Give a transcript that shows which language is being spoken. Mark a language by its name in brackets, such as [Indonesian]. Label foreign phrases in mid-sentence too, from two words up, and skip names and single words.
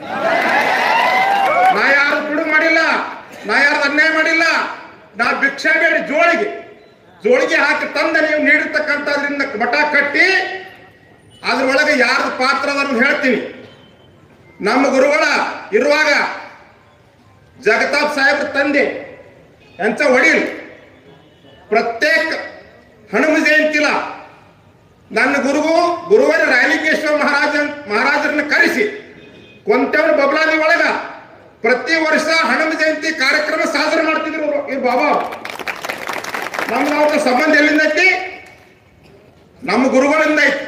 [Kannada] ನಾ ಯಾರು ತುಡುಗು ಮಾಡಿಲ್ಲ, ನಾ ಯಾರು ಅನ್ಯಾಯ ಮಾಡಿಲ್ಲ. ನಾ ಭಿಕ್ಷಾ ಬೇಡಿ ಜೋಳಿಗೆ ಹಾಕಿ ತಂದ ನೀವು ನೀಡಿರ್ತಕ್ಕಂಥದ್ರಿಂದ ಮಠ ಕಟ್ಟಿ ಅದ್ರೊಳಗೆ ಯಾರ್ದು ಪಾತ್ರ ಅದನ್ನು ಹೇಳ್ತೀನಿ. ನಮ್ಮ ಗುರುಗಳ ಇರುವಾಗ ಜಗತಾಪ್ ಸಾಹೇಬ್ರ ತಂದೆ [Marathi] यांचा वडील प्रत्येक हनुಮ जयंतीला [Kannada] ನನ್ನ ಗುರುವರ ರಾಯಲಿಂಗೇಶ್ವರ ಮಹಾರಾಜರನ್ನ ಕರೆಸಿ ಕೊಂತೆವರ ಬಬಲಾದಿ ಒಳಗ ಪ್ರತಿ ವರ್ಷ ಹನುಮ ಜಯಂತಿ ಕಾರ್ಯಕ್ರಮ ಸಾಧನೆ ಮಾಡ್ತಿದ್ರು ಈ ಬಾಬಾ. ನಮ್ಗೆ ಅವ್ರ ಸಂಬಂಧ ಎಲ್ಲಿಂದ ಐತಿ? ನಮ್ಮ ಗುರುಗಳಿಂದ ಐತಿ.